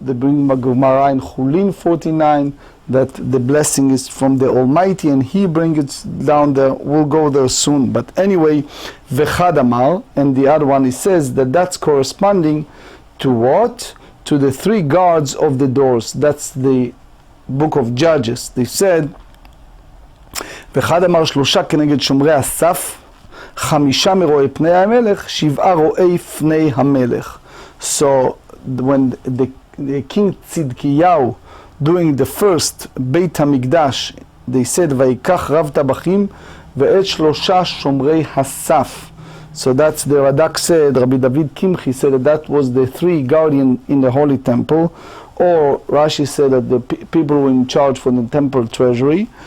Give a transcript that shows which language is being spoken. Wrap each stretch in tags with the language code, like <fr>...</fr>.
<en>They bring Gemara in Chulin 49 that the blessing is from the Almighty, and he brings it down there. We'll go there soon. But anyway, Vechad Amar, and the other one, he says that that's corresponding to what? To the 3 guards of the doors. That's the book of Judges. They said,</en> <he>ואחד אמר 3 כנגד שומרי הסף, 5 מרואי פני המלך, 7 רואי פני המלך.</he> <en>So when the king Tzidkiyahu doing the first Beit HaMikdash, they said</en> <he>ויקח רב טבחים ואת 3 שומרי הסף.</he> <en>So that's the Radak said, Rabbi David Kimchi said that was the 3 guardians in the Holy Temple, or Rashi said that the people were in charge for the temple treasury.</en>